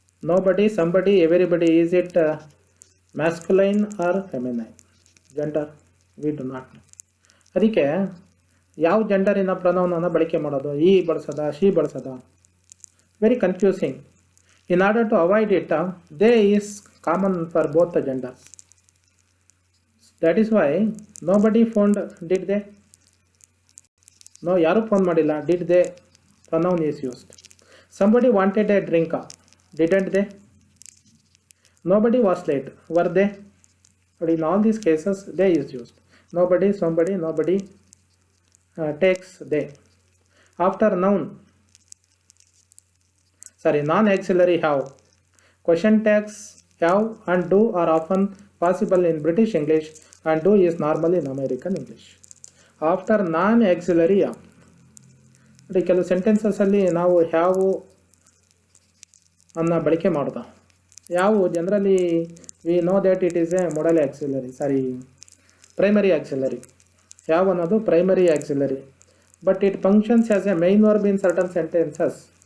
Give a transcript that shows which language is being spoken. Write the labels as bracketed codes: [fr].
[en] Nobody, somebody, everybody, is it masculine or feminine? Gender we do not know. [kn] ಅದಕ್ಕೆ ಯಾವ ಜೆಂಡರಿನ ಪ್ರನೌನನ್ನು ಬಳಕೆ ಮಾಡೋದು? ಈ ಬಳಸೋದ, she ಬಳಸೋದ? [en] Very confusing. In order to avoid it, they is common for both the genders. That is why nobody phoned, did they? No, [kn] ಯಾರು phone ಮಾಡಿಲ್ಲ, [en] did they pronoun is used. Somebody wanted a drink, didn't they? Nobody was late, were they? But in all these cases they is used. Nobody, somebody, nobody takes they. After noun, non-auxiliary have. Question tags have and do are often possible in British English and do is normally in American English. After non-auxiliary have, [kn] ಕೆಲವು ಸೆಂಟೆನ್ಸಸ್ಸಲ್ಲಿ ನಾವು have ಅನ್ನ ಬಳಕೆ ಮಾಡೋದು. [en] ಯಾವ generally we know that it is a modal auxiliary, primary auxiliary. Have ಅನ್ನೋದು primary auxiliary, but it functions as a main verb in certain sentences.